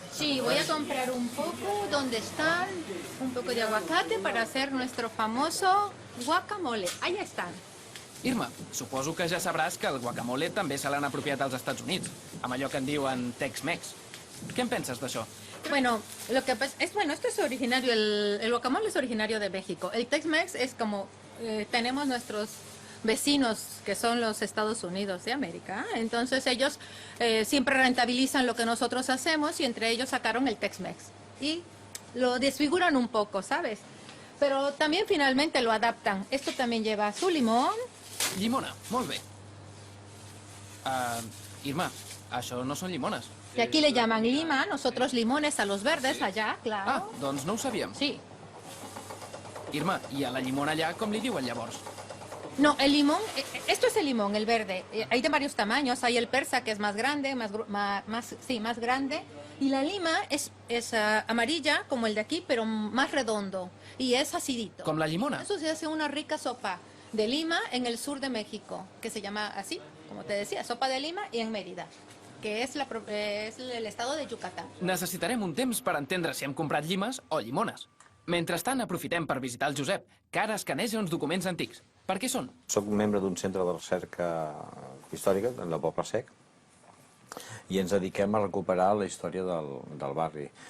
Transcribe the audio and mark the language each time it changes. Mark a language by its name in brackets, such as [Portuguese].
[Spanish] Sí, voy a comprar un poco, ¿dónde están? Un poco de aguacate para hacer nuestro famoso guacamole. Ahí están. [Catalan] Irma, suposo que ja sabràs que el guacamole també se l'han apropiat als Estats Units, amb allò que en diuen Tex-Mex. Què en penses d'això? [Spanish] Bueno, lo que pasa es, bueno, esto es originario, el guacamole es originario de México. El Tex-Mex es como, tenemos nuestros vecinos que son los Estados Unidos de América. Entonces ellos siempre rentabilizan lo que nosotros hacemos y entre ellos sacaron el Tex-Mex. Y lo desfiguran un poco, ¿sabes? Pero también finalmente lo adaptan. Esto también lleva su limón. [Catalan] Llimona, molt bé. Irma, això no són llimones. [Spanish] Y aquí le llaman lima, nosotros limones a los verdes allá, claro. [Catalan] Doncs no ho sabíem. [Spanish] Sí. [Catalan] Irma, i a la llimona allà com li diuen llavors? [Spanish] No, el limón, esto es el limón, el verde. Hay de varios tamaños. Hay el persa, que es más grande, más grande. Y la lima es amarilla, como el de aquí, pero más redondo. Y es acidito. [Catalan] Com la llimona? [Spanish] Eso se hace una rica sopa de lima en el sur de México, que se llama así, como te decía, sopa de lima, y en Mérida, que es el estado de Yucatán. [Catalan] Necessitarem un temps per entendre si hem comprat llimes o llimones. Mentrestant, aprofitem per visitar el Josep, que ara escaneja uns documents antics. Per què són? Soc membre d'un centre de recerca històrica, en el Poble Sec, i ens dediquem a recuperar la història del barri.